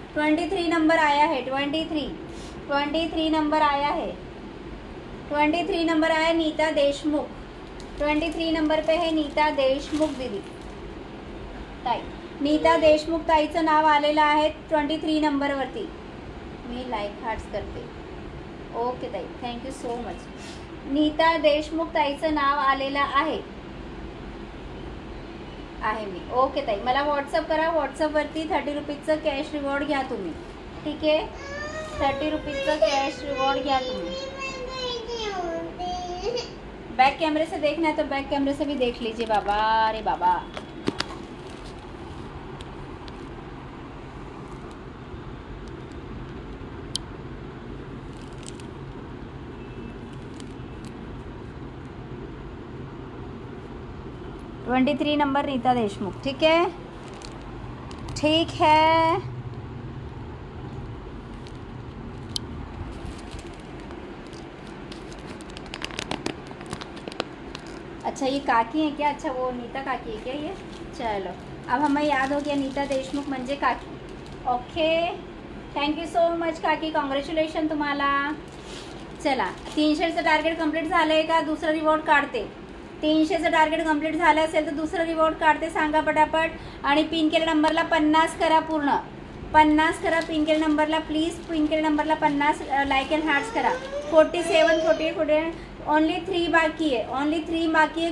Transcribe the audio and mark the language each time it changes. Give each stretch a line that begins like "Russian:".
Hindi: 23 number आया है। 23 number आया है। 23 नंबर आया नीता देशमुख। 23 नंबर पे है नीता देशमुख दीदी ताई।
Marathi: नीता देशमुख ताईचं नाव आलेलं आहे 23 नंबरवरती। मी लाईक हार्ट्स करते। ओके ताई,
English: Thank you so much.
Marathi: Nita Deshmukh ताईचं नाव आलेलं आहे मी। ओके ताई, मला व्हॉट्सअप करा। व्हॉट्सअपवरती 30 रुपीजचं कॅश रिवॉर्ड घ्या तुम्ही। ठीक आहे, 30 रुपीजचं कॅश रिवॉर्ड घ्या तुम्ही।
Hindi: बैक कैमरे से देखना है तो बैक कैमरे से भी देख लीजिए बाबा। अरे बाबा (23) नंबर नीता देशमुख। ठीक है, ठीक है। अच्छा ये काकी है क्या? अच्छा वो नीता काकी है क्या ये? चलो अब हमें याद हो गया नीता देशमुख
Marathi: म्हणजे काकी।
English: Okay, thank you so much काकी, congratulation तुम्हाला।
Marathi: चला 300चं टार्गेट कंप्लीट झालंय का? दुसरं रिवॉर्ड काढते। 300चं टार्गेट कंप्लीट झालं असेल तर दुसरं रिवॉर्ड काढते, सांगा पटापट। आणि पिन केलेल्या नंबरला 50 करा, पूर्ण 50 करा पिन केलेल्या नंबरला। प्लीज पिन केलेल्या नंबरला 50 लाईक अँड हार्ट्स करा। 47 48 ओनली 3 बाकी आहे। ओनली 3 बाकी आहे।